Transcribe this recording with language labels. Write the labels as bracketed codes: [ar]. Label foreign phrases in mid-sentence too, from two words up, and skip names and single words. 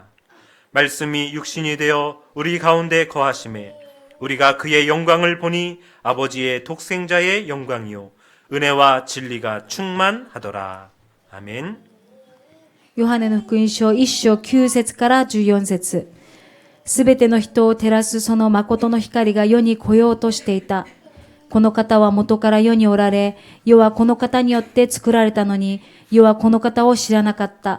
[ko] 말씀이 육신이 되어 우리 가운데 거하심에 우리가 그의 영광을 보니 아버지의 독생자의 영광이요 은혜와 진리가 충만하더라. 아멘. [ja] ヨハネの福音書1章9節から14節。すべての人を照らすその誠の光が世に来ようとしていた。この方は元から世におられ、世はこの方によって作られたのに、世はこの方を知らなかった。